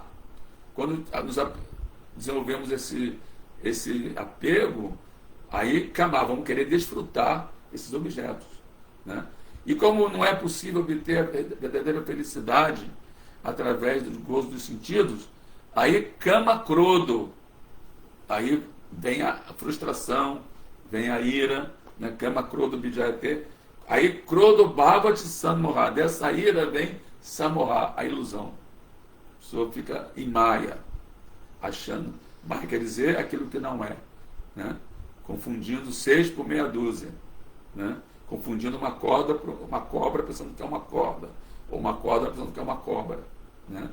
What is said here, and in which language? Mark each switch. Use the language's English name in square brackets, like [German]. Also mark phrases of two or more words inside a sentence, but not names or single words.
[Portuguese] Quando nós desenvolvemos esse apego, aí kama, vamos querer desfrutar esses objetos. Né? E como não é possível obter a verdadeira felicidade através do gozo dos sentidos, aí [Sanskrit] काम क्रोधो, [Portuguese] aí vem a frustração, vem a ira, né? [Sanskrit] काम क्रोधो बिजयते, aí क्रोधो भवति सम्मोह, [Portuguese] dessa ira vem sammoha, a ilusão. A pessoa fica em maya, achando, mas quer dizer aquilo que não é, né? Confundindo 6 por meia dúzia, né? Confundindo uma cobra pensando que é uma corda, ou uma corda pensando que é uma cobra, né?